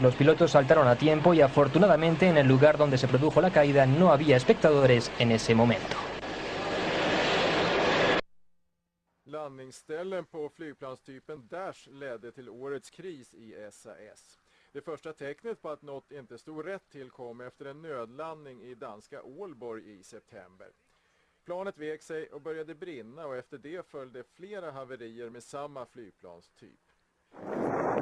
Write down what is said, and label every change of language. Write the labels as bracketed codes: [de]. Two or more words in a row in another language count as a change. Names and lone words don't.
[es] Los pilotos saltaron a tiempo y afortunadamente en el lugar donde se produjo la caída no había espectadores en ese momento. [sv] Landningsställen på flygplanstypen Dash ledde till årets kris i SAS. Det första tecknet på att något inte stod rätt till kom efter en nödlandning i danska Ålborg i september. Planet vek sig och började brinna och efter det följde flera haverier med samma flygplanstyp.